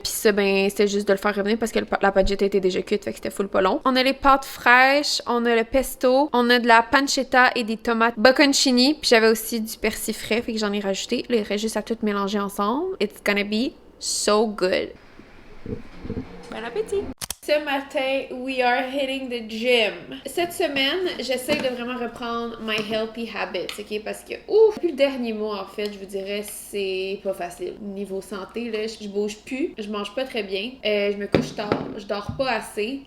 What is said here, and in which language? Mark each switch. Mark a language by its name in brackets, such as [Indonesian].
[French] Puis ça, ben, c'était juste de le faire revenir parce que la pancetta était déjà cuite, fait que c'était full pas long. On a les pâtes fraîches, on a le pesto, on a de la pancetta et des tomates bocconcini. Puis j'avais aussi du persil frais, fait que j'en ai rajouté. Là, il reste juste à tout mélanger ensemble. [English] It's gonna be so good. Bon appétit! [French] Ce matin, [English] we are hitting the gym. [French] Cette semaine, j'essaie de vraiment reprendre [English] my healthy habits, [French] ok? Parce que, depuis le dernier mois, en fait, je vous dirais, c'est pas facile. Niveau santé, là, je bouge plus, je mange pas très bien, je me couche tard, je dors pas assez.